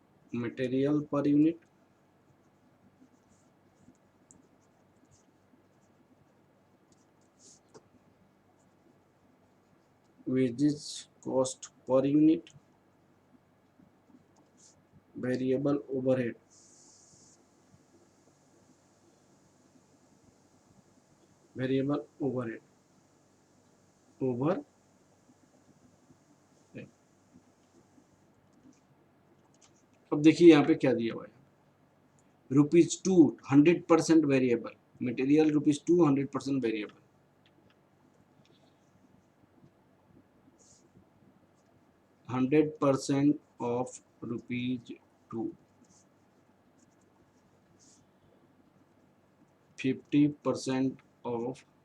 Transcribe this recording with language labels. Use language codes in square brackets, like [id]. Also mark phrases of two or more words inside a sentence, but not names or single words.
[en] material per unit, wages cost per unit, variable overhead, variable overhead, overhead। [hi] अब देखिए यहाँ पे क्या दिया हुआ है, ₹2 100% वेरिएबल, मटेरियल ₹2 100% वेरिएबल, %100 of ₹2, 50% of